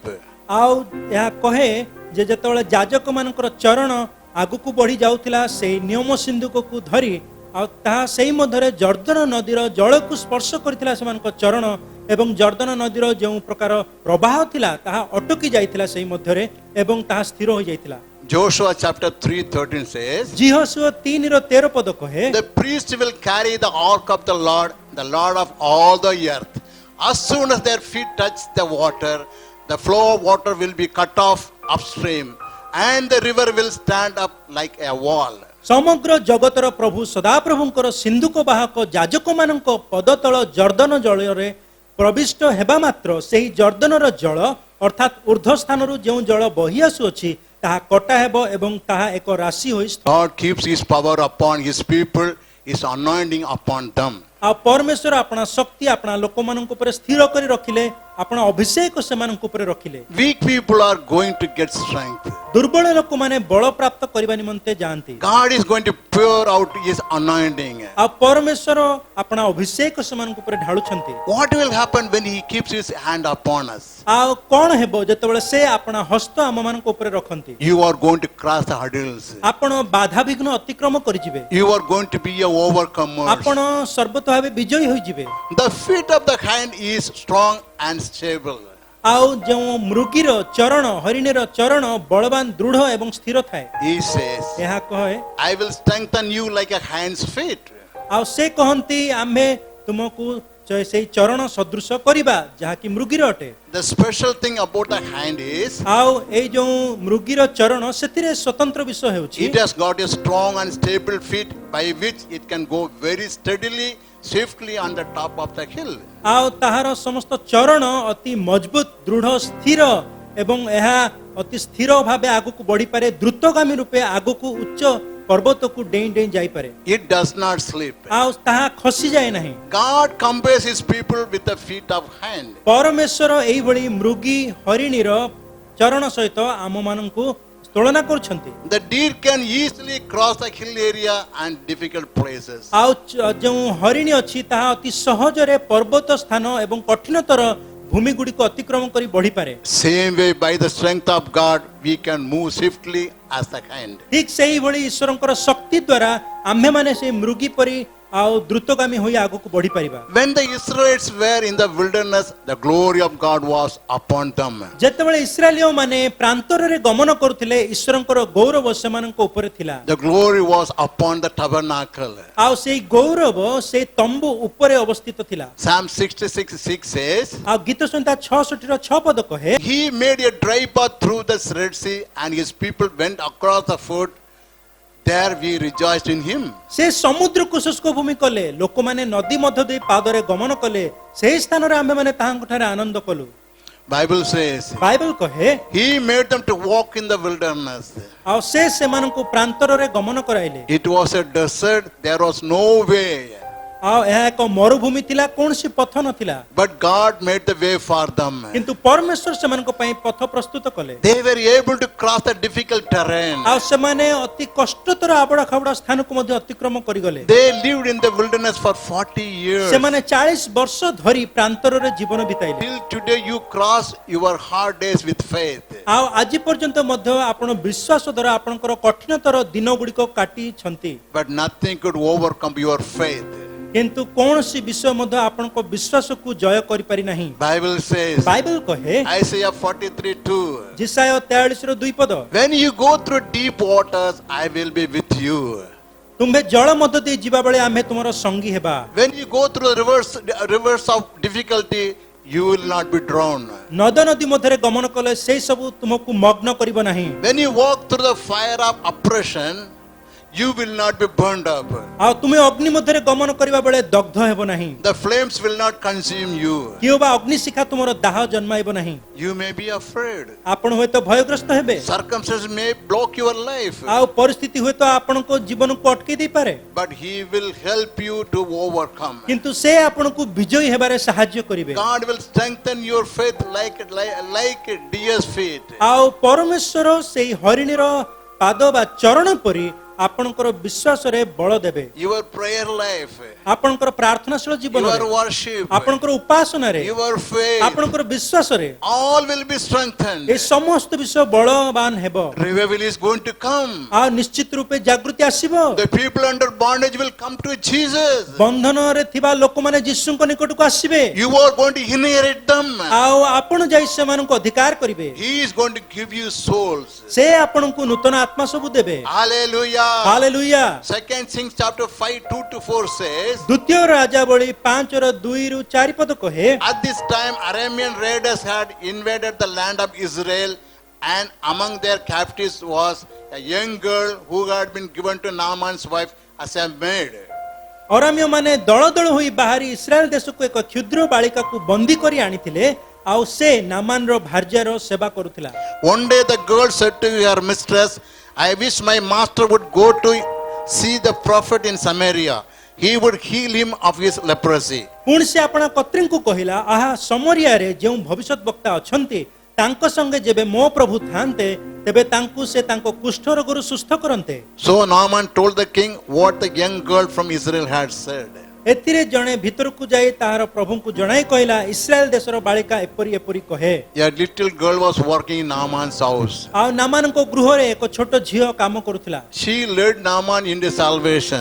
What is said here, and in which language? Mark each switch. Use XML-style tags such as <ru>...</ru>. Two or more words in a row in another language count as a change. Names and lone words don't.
<or>ଆଉ ଏହା କହେ ଯେ ଯେତେବେଳେ ଯାଜକ ମାନଙ୍କର ଚରଣ ଆଗକୁ ବଢି ଯାଉଥିଲା ସେଇ ନିୟମ ସିନ୍ଧୁକକୁ ଧରି ଆଉ ତାହା ସେଇ ମଧ୍ୟରେ ଜର୍ଦ୍ଦନ ନଦୀର ଜଳକୁ ସ୍ପର୍ଶ କରିଥିଲା ସେମାନଙ୍କ ଚରଣ ଏବଂ ଜର୍ଦ୍ଦନ ନଦୀର ଯେଉଁ ପ୍ରକାର ପ୍ରବାହ ଥିଲା ତାହା ଅଟକି ଯାଇଥିଲା ସେଇ ମଧ୍ୟରେ ଏବଂ ତାହା ସ୍ଥିର ହୋଇ ଯାଇଥିଲା।</or> <en>Joshua chapter 3:13 says,</en> <or>ଜିହୋଶୁଆ 3:13 ପଦ କହେ,</or> <en>the priest will carry the ark of the Lord of all the earth. As soon as their feet touch the water, the flow of water will be cut off upstream, and the river will stand up like a wall.</en> <or>ସମଗ୍ର ଜଗତର ପ୍ରଭୁ ସଦାପ୍ରଭୁଙ୍କର ସିନ୍ଧୁକ ବାହକ ଯାଜକମାନଙ୍କ ପଦତଳ ଜର୍ଦ୍ଦନ ଜଳରେ ପ୍ରବିଷ୍ଟ ହେବା ମାତ୍ର ସେହି ଜର୍ଦ୍ଦନର ଜଳ ଅର୍ଥାତ୍ ଉର୍ଦ୍ଧ୍ୱ ସ୍ଥାନରୁ ଯେଉଁ ଜଳ ବହି ଆସୁଅଛି ତାହା କଟା ହେବ ଏବଂ ତାହା ଏକ ରାଶି ହୋଇ</or> <en>God keeps his power upon his people, his anointing upon them.</en> <or>ଆଉ ପରମେଶ୍ୱର ଆପଣା ଶକ୍ତି ଆପଣା ଲୋକମାନଙ୍କ ଉପରେ ସ୍ଥିର କରି ରଖିଲେ, ଆପଣା ଅଭିଷେକ ସେମାନଙ୍କ ଉପରେ ରଖିଲେ।</or> <en>Weak people are going to get strength.</en> <or>ଦୁର୍ବଳ ଲୋକମାନେ ବଳ ପ୍ରାପ୍ତ କରିବା ନିମନ୍ତେ ଯାଆନ୍ତି।</or> <en>God is going to pour out his anointing.</en> <or>ଆଉ ପରମେଶ୍ୱର ଆପଣା ଅଭିଷେକ ସେମାନଙ୍କ ଉପରେ ଢାଳୁଛନ୍ତି।</or> <en>What will happen when he keeps his hand upon us?</en> <or>ଆଉ କଣ ହେବ ଯେତେବେଳେ ସେ ଆପଣା ହସ୍ତ ଆମମାନଙ୍କ ଉପରେ ରଖନ୍ତି?</or> <en>You are going to cross the hurdles.</en> <or>ଆପଣ ବାଧାବିଘ୍ନ ଅତିକ୍ରମ କରିଯିବେ।</or> <en>You are going to be a overcomer.</en> <or>ଆପଣ ସର୍ବତ ଭାବେ ବିଜୟୀ ହୋଇଯିବେ।</or> <en>The feet of the hind is strong and stable.</en> <or>ଆଉ ଯେଉଁ ମୃଗୀର ଚରଣ ହରିଣୀର ଚରଣ ବଳବାନ ଦୃଢ ଏବଂ ସ୍ଥିର ଥାଏ।</or> <en>He says,</en> <or>ଏହା କହେ,</or> <en>I will strengthen you like a hind's feet.</en> <or>ଆଉ ସେ କହନ୍ତି ଆମେ ତୁମକୁ ସେଇ ଚରଣ ସଦୃଶ କରିବା ଯାହାକି ମୃଗୀର ଅଟେ।</or> <en>The special thing about the hind is,</en> <or>ଆଉ ଏଇ ଯେଉଁ ମୃଗୀର ଚରଣ ସେଥିରେ ସ୍ୱତନ୍ତ୍ର ବିଷୟ ହେଉଛି</or> <en>it has got a strong and stable feet by which it can go very steadily, swiftly on the top of the hill.</en> <or>ଆଉ ତାହାର ସମସ୍ତ ଚରଣ ଅତି ମଜବୁତ ଦୃଢ ସ୍ଥିର ଏବଂ ଏହା ଅତି ସ୍ଥିର ଭାବେ ଆଗକୁ ବଢିପାରେ, ଦ୍ରୁତଗାମୀ ରୂପେ ଆଗକୁ ଉଚ୍ଚ ପର୍ବତକୁ ଡେଇଁ ଡେଇଁ ଯାଇପାରେ।</or> <en>It does not slip.</en> <or>ଆଉ ତାହା ଖସିଯାଏ ନାହିଁ।</or> <en>God compares his people with the feet of hind.</en> <or>ପରମେଶ୍ୱର ଏଇଭଳି ମୃଗୀ ହରିଣୀର ଚରଣ ସହିତ ଆମମାନଙ୍କୁ ତୁଳନା କରୁଛନ୍ତି।</or> <en>The deer can easily cross the hill area and difficult places.</en> <or>ଆଉ ଯେଉଁ ହରିଣୀ ଅଛି ତାହା ଅତି ସହଜରେ ପର୍ବତ ସ୍ଥାନ ଏବଂ କଠିନତର ଭୂମି ଗୁଡ଼ିକୁ ଅତିକ୍ରମ କରି ବଢିପାରେ।</or> <en>Same way, by the strength of God, we can move swiftly as the hind.</en> <or>ଠିକ ସେଇଭଳି ଈଶ୍ୱରଙ୍କର ଶକ୍ତି ଦ୍ୱାରା ଆମ୍ଭେମାନେ ସେଇ ମୃଗୀ ପରି ଆଉ ଦ୍ରୁତଗାମୀ ହୋଇ ଆଗକୁ ବଢି ପାରିବା।</or> <en>When the Israelites were in the wilderness, the glory of God was upon them.</en> <or>ଯେତେବେଳେ ଇସ୍ରାଏଲୀୟ ମାନେ ପ୍ରାନ୍ତରରେ ଗମନ କରୁଥିଲେ ଈଶ୍ୱରଙ୍କର ଗୌରବ ସେମାନଙ୍କ ଉପରେ ଥିଲା।</or> <en>The glory was upon the tabernacle.</en> <or>ଆଉ ସେଇ ଗୌରବ ସେଇ ତମ୍ବୁ ଉପରେ ଅବସ୍ଥିତ ଥିଲା।</or> <en>Psalm 66:6 says,</en> <or>ଆଉ ଗୀତ ସଂହିତା 66:6 ପଦ କହେ,</or> <en>he made a dry path through the Red Sea, and his people went across the ford. There we rejoiced in him.</en> <or>ସେ ସମୁଦ୍ରକୁ ଶୁଷ୍କ ଭୂମି କଲେ, ଲୋକମାନେ ନଦୀ ମଧ୍ୟ ଦେଇ ପାଦରେ ଗମନ କଲେ, ସେହି ସ୍ଥାନରେ ଆମ୍ଭେମାନେ ତାହାଙ୍କଠାରେ ଆନନ୍ଦ କଲୁ।</or> <en>Bible says,</en> <or>ବାଇବଲ କହେ,</or> <en>he made them to walk in the wilderness.</en> <or>ଆଉ ସେ ସେମାନଙ୍କୁ ପ୍ରାନ୍ତରରେ ଗମନ କରାଇଲେ।</or> <en>It was a desert, there was no way.</en> <or>ଆଉ ଏହା ଏକ ମରୁଭୂମି ଥିଲା, କୌଣସି ପଥ ନଥିଲା,</or> <en>But God made the way for them.</en> <or>କିନ୍ତୁ ପରମେଶ୍ୱର ସେମାନଙ୍କ ପାଇଁ ପଥ ପ୍ରସ୍ତୁତ କଲେ।</or> <en>They were able to cross the difficult terrain.</en> <or>ଆଉ ସେମାନେ ଅତି କଷ୍ଟତର ଆବଡ଼ା ଖାବଡ଼ା ସ୍ଥାନକୁ ମଧ୍ୟ ଅତିକ୍ରମ କରିଗଲେ।</or> <en>They lived in the wilderness for 40 years.</en> <or>ସେମାନେ 40 ବର୍ଷ ଧରି ପ୍ରାନ୍ତରରେ ଜୀବନ ବିତାଇଲେ।</or> <en>Till today you cross your hard days with faith.</en> <or>ଆଉ ଆଜି ପର୍ଯ୍ୟନ୍ତ ମଧ୍ୟ ଆପଣ ବିଶ୍ୱାସ ଦ୍ୱାରା ଆପଣଙ୍କର କଠିନତର ଦିନ ଗୁଡ଼ିକ କାଟିଛନ୍ତି,</or> <en>But nothing could overcome your faith.</en> <or>କିନ୍ତୁ କୌଣସି ବିଷୟ ମଧ୍ୟ ଆପଣଙ୍କ ବିଶ୍ୱାସକୁ ଜୟ କରିପାରି ନାହିଁ।</or> <en>Bible says,</en> <or>ବାଇବଲ କହେ,</or> <en>Isaiah 43:2,</en> <or>ଜିସାୟ 43:2 ପଦ,</or> <en>when you go through deep waters, I will be with you.</en> <or>ତୁମ୍ଭେ ଜଳ ମଧ୍ୟ ଦେଇ ଯିବା ବେଳେ ଆମେ ତୁମର ସଙ୍ଗୀ ହେବା।</or> <en>When you go through the rivers of difficulty, you will not be drowned.</en> <or>ନଦ ନଦୀ ମଧ୍ୟରେ ଗମନ କଲେ ସେଇ ସବୁ ତୁମକୁ ମଗ୍ନ କରିବ ନାହିଁ।</or> <en>When you walk through the fire of oppression, you will not be burned up.</en> <or>ଆଉ ତୁମେ ଅଗ୍ନି ମଧ୍ୟରେ ଗମନ କରିବା ବେଳେ ଦଗ୍ଧ ହେବ ନାହିଁ।</or> <en>The flames will not consume you.</en> <or>କିଏ ବା ଅଗ୍ନିଶିଖା ତୁମର ଦାହ ଜନ୍ମାଇବ ନାହିଁ।</or> <en>You may be afraid.</en> <or>ଆପଣ ହୁଏତ ଭୟଗ୍ରସ୍ତ ହେବେ,</or> <en>Circumstances may block your life,</en> <or>ଆଉ ପରିସ୍ଥିତି ହୁଏତ ଆପଣଙ୍କ ଜୀବନକୁ ଅଟକେଇ ଦେଇପାରେ,</or> <en>but he will help you to overcome.</en> <or>କିନ୍ତୁ ସେ ଆପଣଙ୍କୁ ବିଜୟୀ ହେବାରେ ସାହାଯ୍ୟ କରିବେ।</or> <en>God will strengthen your faith like deer's feet.</en> <or>ଆଉ ପରମେଶ୍ୱର ସେଇ ହରିଣୀର ପାଦ ବା ଚରଣ ପରି ଆପଣଙ୍କର ବିଶ୍ୱାସରେ ବଳ ଦେବେ।</or> <en>Your prayer life,</en> <or>ଆପଣଙ୍କର ପ୍ରାର୍ଥନାଶୀଳ ଜୀବନରେ</or> <en>your worship,</en> <or>ଆପଣଙ୍କର ଉପାସନାରେ</or> <en>your faith,</en> <or>ଆପଣଙ୍କର ବିଶ୍ୱାସରେ</or> <en>all will be strengthened.</en> <or>ଏ ସମସ୍ତ ବିଷୟ ବଳବାନ ହେବ</or> <en>Revival is going to come.</en> <or>ଆଉ ନିଶ୍ଚିତ ରୂପେ ଜାଗୃତି ଆସିବ</or> <en>The people under bondage will come to Jesus.</en> <or>ବନ୍ଧନରେ ଥିବା ଲୋକମାନେ ଯୀଶୁଙ୍କ ନିକଟକୁ ଆସିବେ</or> <en>You are going to inherit them.</en> <or>ଆଉ ଆପଣ ଯାଇ ସେମାନଙ୍କୁ ଅଧିକାର କରିବେ</or> <en>He is going to give you souls.</en> <or>ସେ ଆପଣଙ୍କୁ ନୂତନ ଆତ୍ମା ସବୁ ଦେବେ</or> <en>Hallelujah.</en> <or>ହାଲେଲୁୟା</or> <en>Second Kings chapter 5, 2-4 says,</en> <or>ଦ୍ୱିତୀୟ ରାଜାବଳୀ 5:2-4 ପଦ କହେ</or> <en>at this time Aramean raiders had invaded the land of Israel, and among their captives was a young girl who had been given to Naaman's wife as a maid.</en> <or>ଅରାମ୍ୟ ମାନେ ଦଳ ଦଳ ହୋଇ ବାହାରି ଇସ୍ରାଏଲ ଦେଶକୁ ଏକ କ୍ଷୁଦ୍ର ବାଳିକାକୁ ବନ୍ଦୀ କରି ଆଣିଥିଲେ ଆଉ ସେ ନାମାନର ଭାର୍ଯ୍ୟାର ସେବା କରୁଥିଲା</or> <en>One day the girl said to her mistress, I wish my master would go to see the prophet in Samaria. He would heal him of his leprosy.</en> <or>ପୁଣି ସେ ଆପଣା କତ୍ରୀଙ୍କୁ କହିଲା ଆହା ସମରିଆରେ ଯେଉଁ ଭବିଷ୍ୟତ ବକ୍ତା ଅଛନ୍ତି ତାଙ୍କ ସଙ୍ଗେ ଯେବେ ମୋ ପ୍ରଭୁ ଥାନ୍ତେ ତେବେ ତାଙ୍କୁ ସେ ତାଙ୍କ କୁଷ୍ଠ ରୋଗରୁ ସୁସ୍ଥ କରନ୍ତେ</or> <en>So Naaman told the king what the young girl from Israel had said.</en> <or>ଏଥିରେ ଜଣେ ଭିତରକୁ ଯାଇ ତାହାର ପ୍ରଭୁଙ୍କୁ ଜଣାଇ କହିଲା ଇସ୍ରାଏଲ ଦେଶର ବାଳିକା ଏପରି ଏପରି କହେ</or> <en>A little girl was working in Naaman's house.</en> <or>ଆଉ ନାମାନଙ୍କ ଗୃହରେ ଏକ ଛୋଟ ଝିଅ କାମ କରୁଥିଲା</or> <en>She led Naaman into salvation,</en>